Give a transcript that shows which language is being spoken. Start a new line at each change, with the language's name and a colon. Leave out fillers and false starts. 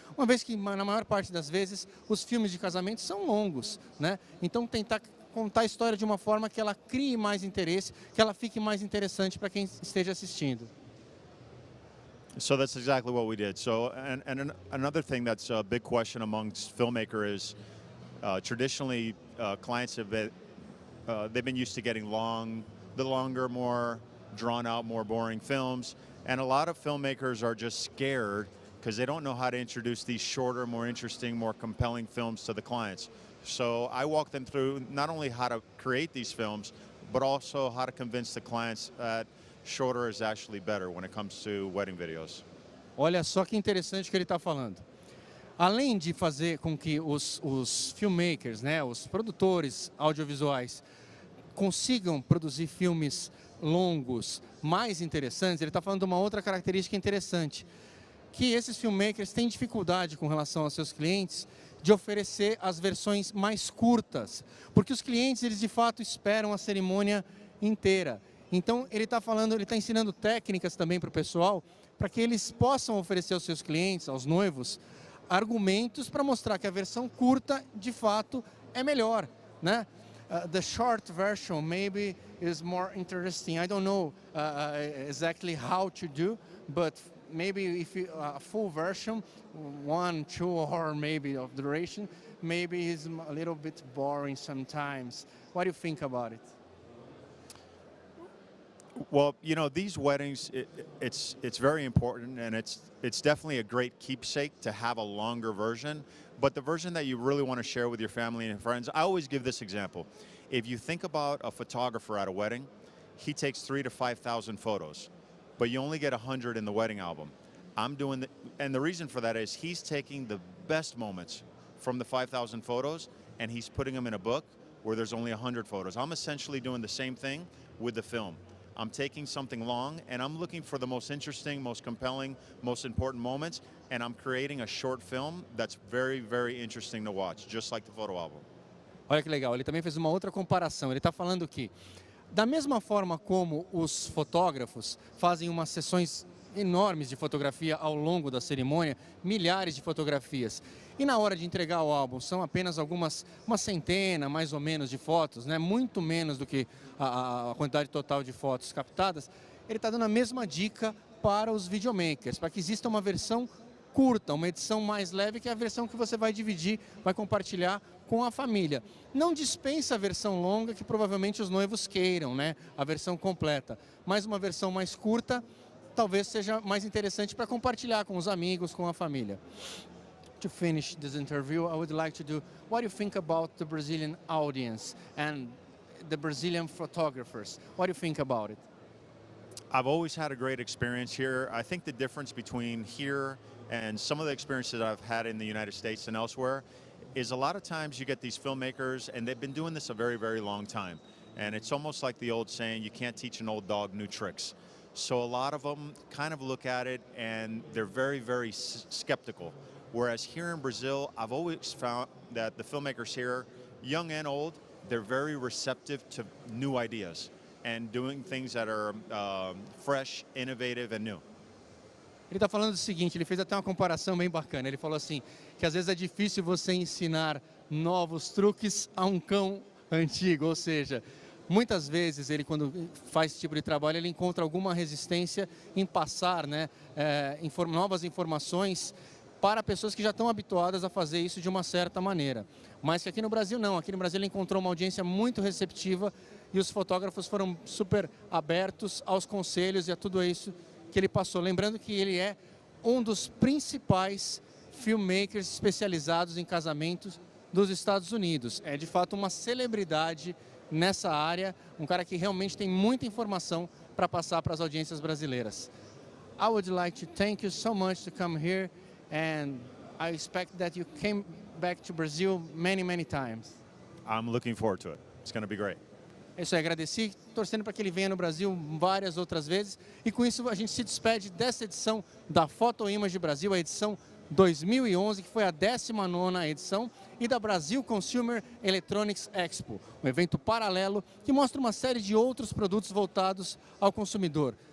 Portuguese: Uma vez que, na maior parte das vezes, os filmes de casamento são longos, né? Então tentar contar a história de uma forma que ela crie mais interesse, que ela fique mais interessante para quem esteja assistindo.
English: So that's exactly what we did. So, and another thing that's a big question amongst filmmakers is traditionally clients have been they've been used to getting the longer, more drawn out, more boring films, and a lot of filmmakers are just scared because they don't know how to introduce these shorter, more interesting, more compelling films to the clients. So I walk them through not only how to create these films, but also how to convince the clients that shorter is actually better when it comes to wedding videos.
Portuguese: Olha só que interessante que ele está falando. Além de fazer com que os filmmakers, né, os produtores audiovisuais, consigam produzir filmes longos, mais interessantes, ele está falando de uma outra característica interessante, que esses filmmakers têm dificuldade com relação aos seus clientes de oferecer as versões mais curtas, porque os clientes, eles de fato esperam a cerimônia inteira. Então ele está falando, ele está ensinando técnicas também para o pessoal, para que eles possam oferecer aos seus clientes, aos noivos, argumentos para mostrar que a versão curta, de fato, é melhor, né?
English: The short version maybe is more interesting. I don't know exactly how to do, but maybe if a full version, 1, 2 or maybe of duration, maybe is a little bit boring sometimes. What do you think about it? Well, you know, these weddings, it's very important, and it's definitely a great keepsake to have a longer version. But the version that you really want to share with your family and friends, I always give this example. If you think about a photographer at a wedding, he takes 3,000 to 5,000 photos, but you only get 100 in the wedding album. I'm doing and the reason for that is he's taking the best moments from the 5,000 photos and he's putting them in a book where there's only 100 photos. I'm essentially doing the same thing with the film. I'm taking something long and I'm looking for the most interesting, most compelling, most important moments, and I'm creating a short film that's very, very interesting to watch, just like the photo album.
Portuguese: Olha que legal, ele também fez uma outra comparação. Ele está falando que, da mesma forma como os fotógrafos fazem umas sessões enormes de fotografia ao longo da cerimônia, milhares de fotografias, e na hora de entregar o álbum são apenas uma centena, mais ou menos, de fotos, né? Muito menos do que a quantidade total de fotos captadas. Ele está dando a mesma dica para os videomakers, para que exista uma versão curta, uma edição mais leve, que é a versão que você vai dividir, vai compartilhar com a família. Não dispensa a versão longa, que provavelmente os noivos queiram, né? A versão completa. Mas uma versão mais curta talvez seja mais interessante para compartilhar com os amigos, com a família.
English: To finish this interview, I would like to do, what do you think about the Brazilian audience and the Brazilian photographers? What do you think about it? I've always had a great experience here. I think the difference between here and some of the experiences I've had in the United States and elsewhere is a lot of times you get these filmmakers and they've been doing this a very, very long time. And it's almost like the old saying, you can't teach an old dog new tricks. So a lot of them kind of look at it and they're very, very skeptical. Whereas here in Brazil, I've always found that the filmmakers here, young and old, they're very receptive to new ideas and doing things that are fresh, innovative and new.
Portuguese: Ele está falando o seguinte, ele fez até uma comparação bem bacana. Ele falou assim, que às vezes é difícil você ensinar novos truques a um cão antigo, ou seja, muitas vezes ele, quando faz esse tipo de trabalho, ele encontra alguma resistência em passar, né, novas informações para pessoas que já estão habituadas a fazer isso de uma certa maneira. Mas que aqui no Brasil não, aqui no Brasil ele encontrou uma audiência muito receptiva e os fotógrafos foram super abertos aos conselhos e a tudo isso que ele passou. Lembrando que ele é um dos principais filmmakers especializados em casamentos dos Estados Unidos. É de fato uma celebridade nessa área, um cara que realmente tem muita informação para passar para as audiências brasileiras.
English: I would like to thank you so much to come here, and I expect that you came back to Brazil many, many times. I'm looking forward to it. It's going to be great.
Portuguese: É isso aí, agradeci, torcendo para que ele venha no Brasil várias outras vezes. E com isso a gente se despede dessa edição da Photo Image Brasil, a edição 2011, que foi a 19ª edição, e da Brasil Consumer Electronics Expo, um evento paralelo que mostra uma série de outros produtos voltados ao consumidor.